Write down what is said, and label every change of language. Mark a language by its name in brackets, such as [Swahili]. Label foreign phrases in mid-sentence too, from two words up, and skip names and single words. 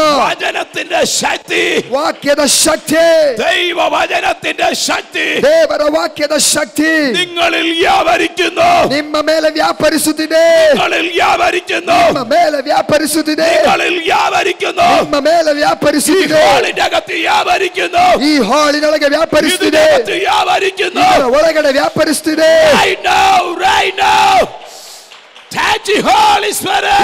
[Malayalam] വചനത്തിന്റെ ശക്തി, [Kannada] ವಾಕ್ಯದ ಶಕ್ತಿ, [Malayalam] ദൈവ വചനത്തിന്റെ ശക്തി [Kannada] ದೇವರ ವಾಕ್ಯದ ಶಕ್ತಿ [Malayalam] നിങ്ങളിൽ വ്യാപരിക്കുന്നു. [Kannada] ನಿಮ್ಮ ಮೇಲೆ ವ್ಯಾಪರಿಸುತ್ತಿದೆ. [Malayalam] നിങ്ങളിൽ വ്യാപരിക്കുന്നു. [Kannada] ನಿಮ್ಮ ಮೇಲೆ ವ್ಯಾಪರಿಸುತ್ತಿದೆ. [Malayalam] നിങ്ങളിൽ വ്യാപരിക്കുന്നു. [Kannada] ನಿಮ್ಮ ಮೇಲೆ ವ್ಯಾಪರಿಸುತ್ತಿದೆ. [Malayalam] ഹാളിന്റെ അകത്ത് വ്യാപരിക്കുന്നു. [Kannada] ಈ ಹಾಲಿನೊಳಗೆ ವ್ಯಾಪರಿಸುತ್ತಿದೆ. [Malayalam] ഇതിനകത്ത് വ്യാപരിക്കുന്നു. [Kannada] ಇದರ ಒಳಗಡೆ ವ್ಯಾಪರಿಸುತ್ತಿದೆ. [English] Right now. Touch the Holy Spirit.